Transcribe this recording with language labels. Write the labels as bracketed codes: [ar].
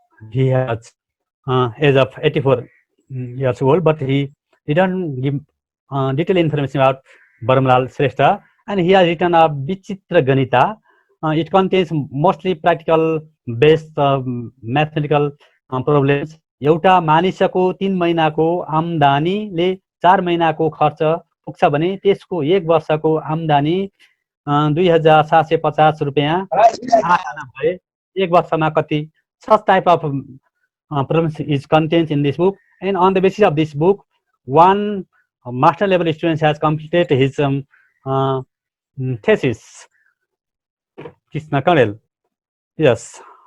[en] He has age of 84 years old, but he didn't give detailed information about Baramalal Shrestha, and he has written a Vichitra Ganita. It contains mostly practical based mathematical problems. [ne] एउटा मानिसको 3 महिनाको आम्दानीले 4 महिनाको खर्च पुग्छ भने त्यसको 1 वर्षको आम्दानी 2750 रुपैयाँ आना भए 1 वर्षमा कति. [en] Such type of problems is contained in this book, and on the basis of this book, one master level student has completed his thesis. Krishna Kanel. Yes.